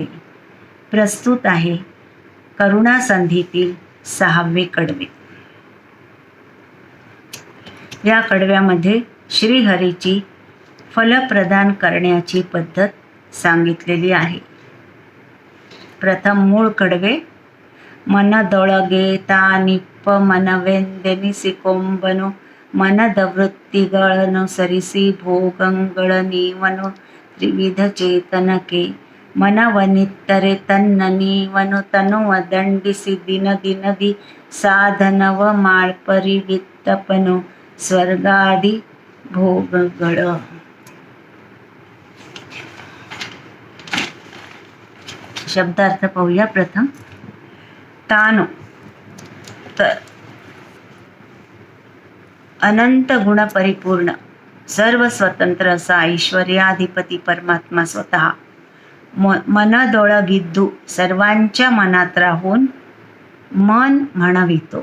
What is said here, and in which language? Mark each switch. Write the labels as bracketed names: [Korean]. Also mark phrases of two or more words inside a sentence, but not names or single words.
[Marathi] प्रस्तुत आहे करुणा संधीतील 6वे कडवे। या कडव्यामध्ये श्रीहरीची फल प्रदान करण्याची पद्धत सांगितलेली आहे। प्रथम मूळ कडवे। [Kannada] मनदೊಳಗೆ ತಾನಿಪ್ಪ ಮನವೆಂದೆನಿಸಿಕೊಂಬನು ಮನದ ವೃತ್ತಿಗಳನ್ನು ಸರಿಸಿ ಭೋಗಗಳ ನೀವನು ತ್ರಿವಿಧ ಚೇತನಕ್ಕೆ ಮನವನಿತ್ತರೆ ತನ್ನ ನೀವನು ತನುವ ದಂಡಿಸಿ ದಿನ ದಿನದಿ ಸಾಧನವ ಮಾಳ್ಪರಿವಿತ್ತಪನು ಸ್ವರ್ಗಾದಿ ಭೋಗಗಳ। [Marathi] शब्दार्थ पाहूया। प्रथम तानु तर अनंत गुण परिपूर्ण सर्व स्वतंत्र असा ऐश्वर्याधिपती परमात्मा स्वतः मनदೊಳಗಿದ್ದು सर्वांच्या मनात राहून मन म्हणवितो।